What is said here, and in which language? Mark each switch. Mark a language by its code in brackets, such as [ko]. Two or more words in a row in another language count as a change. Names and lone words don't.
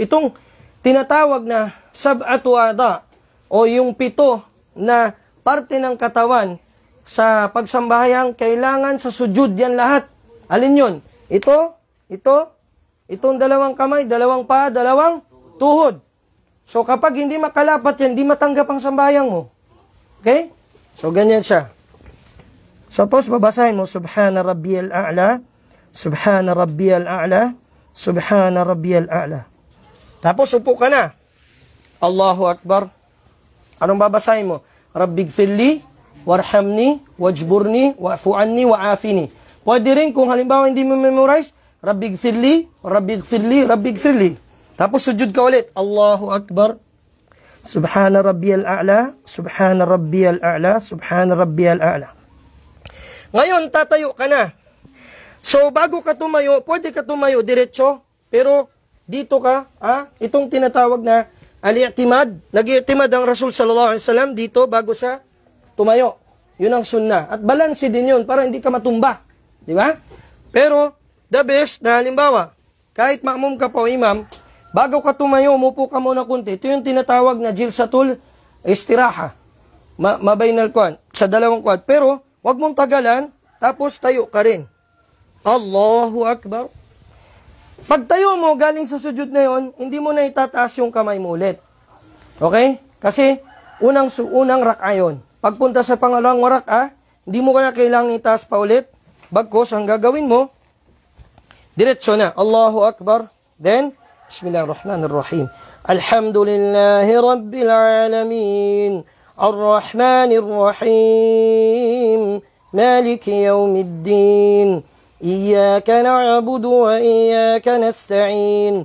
[tl] Itong tinatawag na [ar] سبعة أعضاء [tl] o yung 7 na parte ng katawan sa pagsambahayang kailangan sa sujud yan lahat. Alin yun? Itong dalawang kamay, dalawang paa, dalawang tuhod. So kapag hindi makalapat yan, hindi matanggap ang sambahayang mo. Okay? So, ganyan siya. Suppose, babasahin mo, [ar] سبحان ربي الأعلى سبحان ربي الأعلى سبحان ربي الأعلى. [tl] Tapos, upo ka na. [ar] الله أكبر. [tl] Anong babasahin mo? [ar] رب اغفر لي, وارحمني واجبرني واعف عني وعافني. [tl] Pwede rin kung halimbawa hindi mo memorize, [ar] رب اغفر لي رب اغفر لي رب اغفر لي. [tl] Tapos, sujud ka ulit. [ar] الله أكبر. سبحان ربي الأعلى سبحان ربي الأعلى سبحان ربي الأعلى. [tl] Ngayon, tatayo ka na. So, bago ka tumayo, pwede ka tumayo diretso, pero dito ka, itong tinatawag na al-i'timad. Nag-i'timad ang Rasul [ar] صلى الله عليه وسلم [tl] dito bago siya tumayo. Yun ang sunnah. At balanse din yun para hindi ka matumba. Di ba? Pero, [en] the best [tl] na halimbawa, kahit ma'mum ka po, imam, bago ka tumayo, umupo ka muna kunti. Ito yung tinatawag na [ar] جلسة الاستراحة. [tl] Mabainal kuwan, sa dalawang kuwan. Pero, wag mong tagalan, tapos tayo ka rin. [ar] الله أكبر. [tl] Pag tayo mo, galing sa sujud na yon, hindi mo na itataas yung kamay mo ulit. Okay? Kasi, unang rak'a yun. Pagpunta sa pangalawang rak'a, hindi mo kaya kailangang itaas pa ulit. Bagkos, ang gagawin mo, Diretso na. [ar] الله أكبر. Then, بسم الله الرحمن الرحيم الحمد لله رب العالمين. الرحمن الرحيم مالك يوم الدين. إياك نعبد وإياك نستعين.